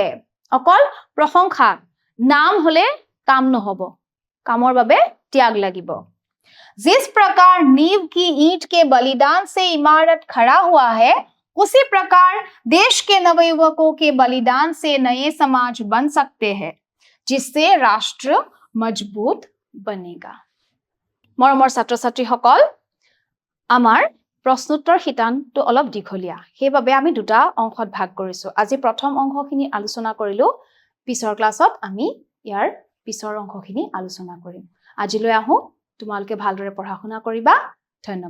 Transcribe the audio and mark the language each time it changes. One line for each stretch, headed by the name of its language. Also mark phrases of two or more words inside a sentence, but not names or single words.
Assamese: অকল প্ৰশংসা নাম হ'লে কাম নহব, কামৰ বাবে ত্যাগ লাগিব।
Hindi: जिस प्रकार नींव की ईंट के बलिदान से इमारत खड़ा हुआ है, उसी प्रकार देश के नवयुवकों के बलिदान से नए समाज बन सकते हैं, जिससे राष्ट्र मजबूत बनेगा।
Assamese: मरমৰ ছাত্ৰ ছাত্ৰীসকল আমাৰ প্ৰশ্নোত্তৰ শিতানটো অলপ দীঘলীয়া, সেইবাবে আমি দুটা অংশত ভাগ কৰিছো। আজি প্ৰথম অংশখিনি আলোচনা কৰিলো, পিছৰ ক্লাছত আমি ইয়াৰ পিছৰ অংশখিনি আলোচনা কৰিম। আজিলৈ আহো, তোমালোকে ভালদৰে পঢ়া শুনা কৰিবা।